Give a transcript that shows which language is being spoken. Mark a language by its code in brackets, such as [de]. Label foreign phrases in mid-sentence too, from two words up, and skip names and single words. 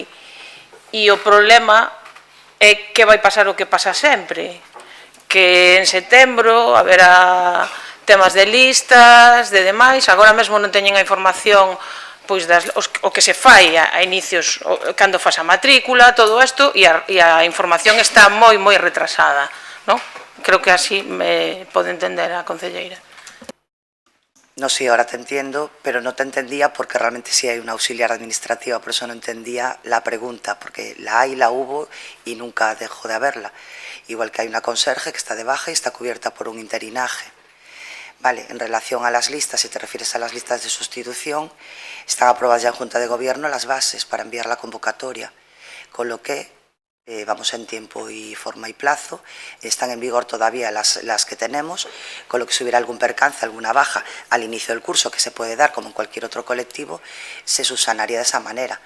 [gl] o problema é que vai pasar o que pasa sempre, que en setembro haberá temas de listas, de demais, agora mesmo non teñen a información pois o que se fai a inicios, cando faz a matrícula, todo isto, e a información está moi retrasada, non? Creo que así me pode entender a concelleira. [es] No, sí, ahora te entiendo, pero no te entendía porque realmente sí hay una auxiliar administrativa, por eso no entendía la pregunta, porque la hay, la hubo y nunca dejó de haberla. Igual que hay una conserje que está de baja y está cubierta por un interinaje. Vale, en relación a las listas, si te refieres a las listas de sustitución, están aprobadas ya en Junta de Gobierno las bases para enviar la convocatoria, con lo que vamos en tiempo y forma y plazo, están en vigor todavía las que tenemos, con lo que si hubiera algún percance, alguna baja al inicio del curso que se puede dar, como en cualquier otro colectivo, se subsanaría de esa manera.